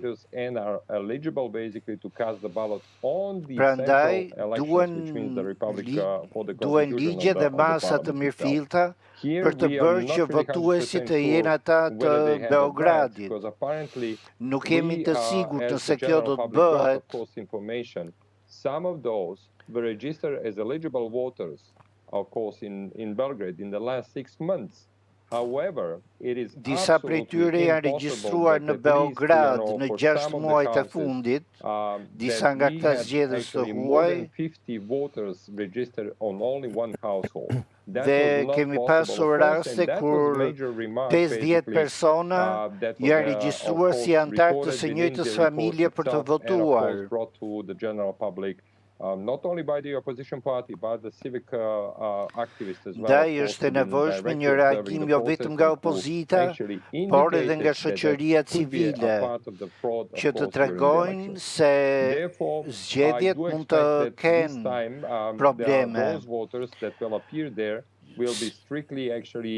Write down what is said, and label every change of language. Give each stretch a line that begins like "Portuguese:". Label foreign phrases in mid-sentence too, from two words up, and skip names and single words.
Albanian: Prandaj duhen ligje dhe masa të mirëfillta për të bërë që votuesit të jenë ata të Beogradit. Nuk jemi të sigurt nëse kjo do të bëhet.
English: Some of those were registered as eligible voters, of course, in Belgrade in the last 6 months. However, it is
Albanian: disa prej tyre janë regjistruar në Beograd në 6 muajt e fundit, disa nga këta zgjedhës të huaj, dhe kemi pasur raste kur 50 persona janë regjistruar si antar të së njëjtës familje për të votuar.
English: not only by the opposition party, but the civic activists as well.
Albanian: Ndaj është e nevojshme një reagim jo vetëm nga opozita, por edhe nga shoqëria civile, që të tregojnë se zgjedhjet mund të kenë probleme.
English: Those voters that will appear there will be strictly actually